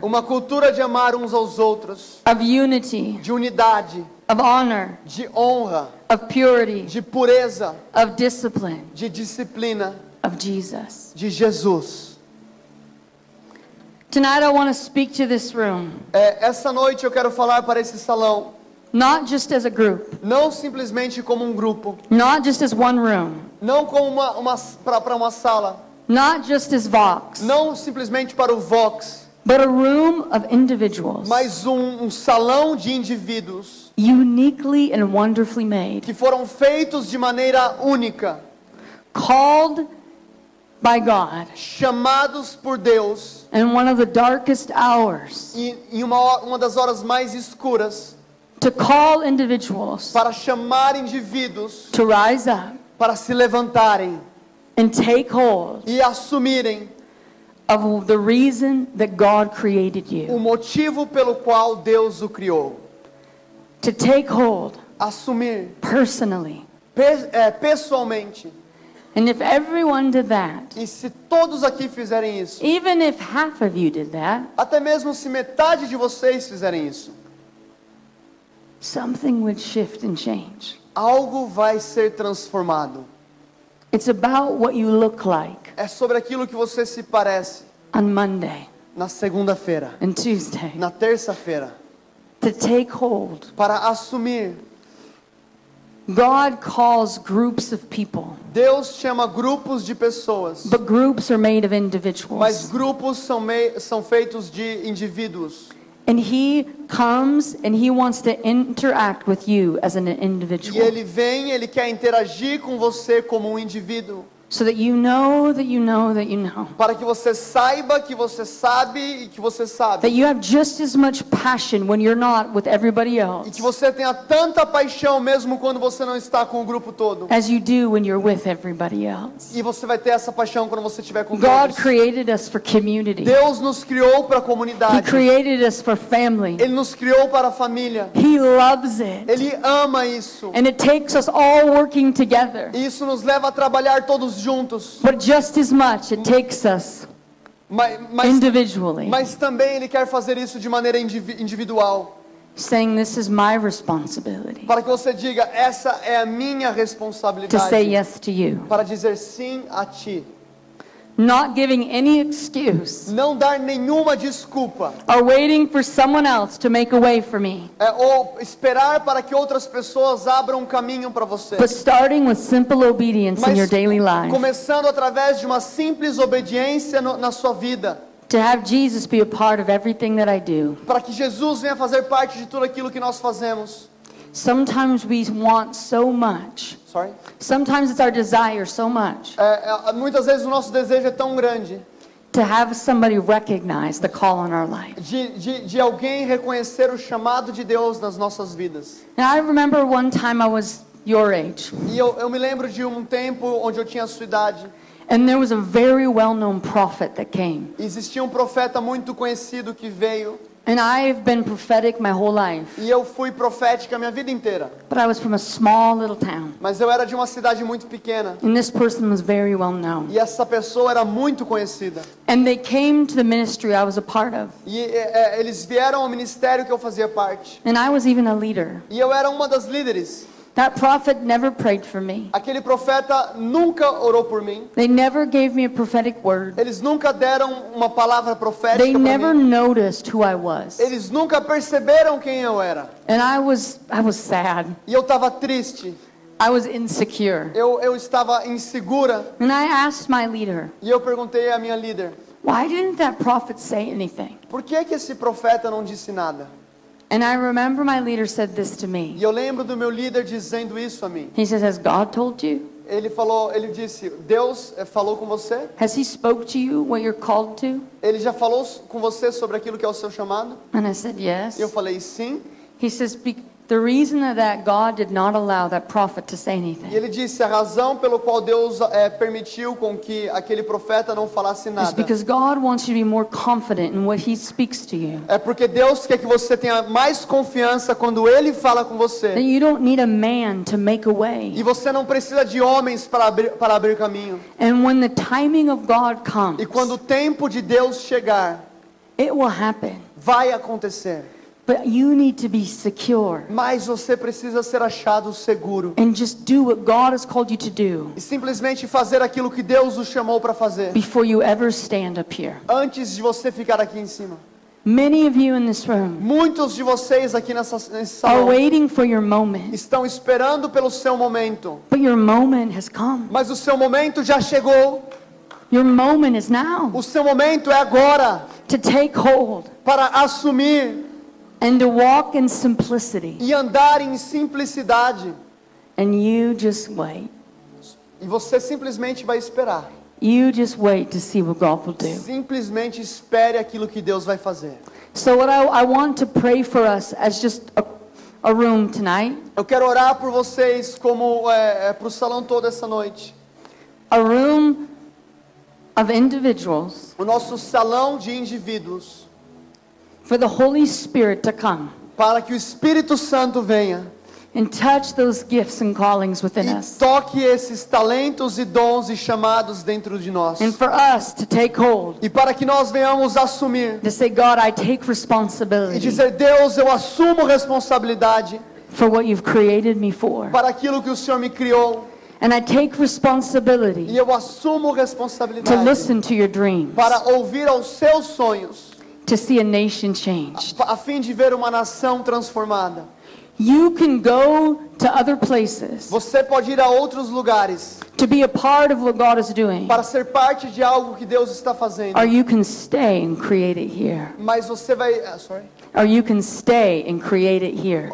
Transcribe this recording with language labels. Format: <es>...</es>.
<pt>Uma cultura de amar uns aos outros,</pt> <en>of unity,</en> <pt>de unidade,</pt> <en>of honor,</en> <pt>de honra,</pt> <en>of purity,</en> <pt>de pureza,</pt> <en>of discipline,</en> <pt>de disciplina,</pt> <en>of Jesus.</en> <pt>de Jesus.</pt> <en>Tonight I want to speak to this room,</en> <pt>Essa noite eu quero falar para esse salão,</pt> <en>not just as a group,</en> <pt>não simplesmente como um grupo,</pt> <en>not just as one room,</en> <pt>não como para uma sala,</pt> <en>not just as Vox,</en> <pt>não simplesmente para o Vox,</pt> <en>but a room of individuals,</en> <pt>mas um salão de indivíduos</pt> <en>uniquely and wonderfully made,</en> <pt>que foram feitos de maneira única,</pt> <en>called by God</en> <pt>chamados por Deus,</pt> <en>in one of the darkest hours</en> <pt>e em uma das horas mais escuras,</pt> <en>to call individuals</en> <pt>para chamar indivíduos</pt> <en>to rise up</en> <pt>para se levantarem</pt> <en>and take hold</en> <pt>e assumirem</pt> <en>of the reason that God created</en> <pt>o</pt> <en>you.</en> <pt>motivo pelo qual Deus o criou.</pt> <en>To take hold</en> <pt>Assumir</pt> <en>personally.</en> <pt>pessoalmente.</pt> <en>And if everyone did that,</en> <pt>E se todos aqui fizerem isso,</pt> <en>even if half of you did that,</en> <pt>até mesmo se metade de vocês fizerem isso,</pt> <en>something would shift and change.</en> <pt>algo vai ser transformado.</pt> <en>It's about what you look like</en> <pt>É sobre aquilo que você se parece</pt> <en>on Monday</en> <pt>na segunda-feira,</pt> <en>and Tuesday.</en> <pt>na terça-feira,</pt> <en>To take hold.</en> <pt>para assumir.</pt> <en>God calls groups of people,</en> <pt>Deus chama grupos de pessoas,</pt> <en>but groups are made of</en> <pt>mas</pt> <en>individuals.</en> <pt>grupos são feitos de indivíduos.</pt> <en>And He comes and He wants to interact with you as an</en> <pt>E</pt> <en>individual,</en> <pt>ele quer interagir com você como um indivíduo,</pt> <en>so that you know that you know that you know</en> <pt>para que você saiba que você sabe e que você sabe.</pt> <en>that you have just as much passion when you're not with everybody</en> <pt>E</pt> <en>else</en> <pt>que você tenha tanta paixão mesmo quando você não está com o grupo todo.</pt> <en>as you do when you're with everybody else.</en> <pt>E você vai ter essa paixão quando você estiver com</pt> <en>God</en> <pt>todos.</pt> <en>created us for community.</en> <pt>Deus nos criou para a</pt> <en>He</en> <pt>comunidade.</pt> <en>created us for family.</en> <pt>Ele nos criou para a família.</pt> <en>He loves it.</en> <pt>Ele ama isso.</pt> <en>And it takes us all working together.</en> <pt>E isso nos leva a trabalhar todos juntos.</pt> <en>But just as much, it takes us</en> <pt>Mas</pt> <en>individually,</en> <pt>também Ele quer fazer isso de maneira individual.</pt> <en>saying this is my responsibility</en> <pt>Para que você diga, essa é a minha</pt> <en>to say</en> <pt>responsabilidade.</pt> <en>yes to you.</en> <pt>Para dizer sim a Ti.</pt> <en>Not giving any excuse</en> <pt>Não dar nenhuma desculpa.</pt> <en>or waiting for someone else to make a way for me,</en> <pt>Ou esperar para que outras pessoas abram um caminho para você.</pt> <en>but starting with simple obedience in your daily life.</en> <pt>começando através de uma simples obediência na sua vida.</pt> <en>To have Jesus be a part of everything that I do.</en> <pt>Para que Jesus venha fazer parte de tudo aquilo que nós fazemos.</pt> <en>Sometimes we want so much. Sorry? Sometimes it's our desire so much</en> <pt>Muitas vezes o nosso desejo é tão grande</pt> <en>to have somebody recognize the call on our life.</en> <pt>de alguém reconhecer o chamado de Deus nas nossas vidas.</pt> <en>Now, I remember one time I was your age,</en> <pt>E eu me lembro de um tempo onde eu tinha a sua idade.</pt> <en>and there was a very well-known prophet that came.</en> <pt>Existia um profeta muito conhecido que veio.</pt> <en>And I've been prophetic my whole life,</en> <pt>E eu fui profética a minha vida inteira.</pt> <en>but I was from a small little town,</en> <pt>Mas eu era de uma cidade muito pequena.</pt> <en>and this person was very well known.</en> <pt>E essa pessoa era muito conhecida.</pt> <en>And they came to the ministry I was a part of,</en> <pt>E eles vieram ao ministério que eu fazia parte.</pt> <en>and I was even a leader.</en> <pt>E eu era uma das líderes.</pt> <en>That prophet never prayed for me.</en> <pt>Aquele profeta nunca orou por mim.</pt> <en>They never gave me a prophetic word.</en> <pt>Eles nunca deram uma palavra profética</pt> <en>They</en> <pt>para</pt> <en>never</en> <pt>mim.</pt> <en>noticed who I was.</en> <pt>Eles nunca perceberam quem eu era.</pt> <en>And I was sad.</en> <pt>E eu estava triste.</pt> <en>I was insecure.</en> <pt>Eu estava insegura.</pt> <en>And I asked my leader,</en> <pt>E eu perguntei à minha líder,</pt> <en>why didn't that prophet say anything?</en> <pt>por que esse profeta não disse nada?</pt> <en>And I remember my leader said this to me.</en> <pt>E eu lembro do meu líder dizendo isso a mim.</pt> <en>He says, has God told you?</en> <pt>Ele disse, Deus falou com você?</pt> <en>Has He spoke to you what you're called to?</en> <pt>Ele já falou com você sobre aquilo que é o seu chamado?</pt> <en>And I said, yes.</en> <pt>E eu falei, sim.</pt> <en>He says, The reason that God did not allow that prophet to say</en> <pt>E</pt> <en>anything</en> <pt>ele disse, a razão pelo qual Deus permitiu com que aquele profeta não falasse</pt> <en>is</en> <pt>nada</pt> <en>because God wants you to be more confident in what He speaks to you.</en> <pt>é porque Deus quer que você tenha mais confiança quando Ele fala com</pt> <en>That</en> <pt>você.</pt> <en>you don't need a man to make a</en> <pt>E</pt> <en>way.</en> <pt>você não precisa de homens para abrir caminho.</pt> <en>And when the timing of God comes,</en> <pt>E quando o tempo de Deus chegar,</pt> <en>it will happen.</en> <pt>vai acontecer.</pt> <en>But you need to be secure</en> <pt>Mas você precisa ser achado seguro.</pt> <en>and just do what God has called you to do</en> <pt>E simplesmente fazer aquilo que Deus o chamou para fazer.</pt> <en>before you ever stand up here.</en> <pt>Antes de você ficar aqui em cima.</pt> <en>Many of you in this room</en> <pt>Muitos de vocês aqui nesse</pt> <en>are</en> <pt>salão</pt> <en>waiting for your moment,</en> <pt>estão esperando pelo seu momento.</pt> <en>but your moment has come.</en> <pt>Mas o seu momento já chegou.</pt> <en>Your moment is now</en> <pt>O seu momento é agora</pt> <en>to take hold</en> <pt>para assumir</pt> <en>and to walk in simplicity.</en> <pt>e andar em simplicidade.</pt> <en>And you just wait.</en> <pt>E você simplesmente vai esperar.</pt> <en>You just wait to see what God will do.</en> <pt>Simplesmente espere aquilo que Deus vai fazer.</pt> <en>So what I want to pray for us as just a room tonight,</en> <pt>Eu quero orar por vocês como para o salão todo essa noite.</pt> <en>a room of individuals</en> <pt>O nosso salão de indivíduos.</pt> <en>for the Holy Spirit to come</en> <pt>Para que o Espírito Santo venha</pt> <en>and touch those gifts and callings within</en> <pt>e</pt> <en>us.</en> <pt>toque esses talentos e dons e chamados dentro de nós.</pt> <en>And for us to take hold,</en> <pt>E para que nós venhamos assumir</pt> <en>to say, God, I take</en> <pt>e</pt> <en>responsibility</en> <pt>dizer, Deus, eu assumo responsabilidade</pt> <en>for what you've created me for.</en> <pt>para aquilo que o Senhor me criou.</pt> <en>And I take</en> <pt>E</pt> <en>responsibility</en> <pt>eu assumo</pt> <en>to</en> <pt>responsabilidade</pt> <en>listen to your dreams,</en> <pt>para ouvir aos seus sonhos,</pt> <en>to see a nation changed.</en> <pt>a fim de ver uma nação transformada.</pt> <en>You can go to other places</en> <pt>Você pode ir a outros lugares</pt> <en>to be a part of what God is doing,</en> <pt>para ser parte de algo que Deus está fazendo.</pt> <en>or you can stay and create it here.</en> <pt>Mas você vai,</pt> <en>Or you can stay and create it here.</en>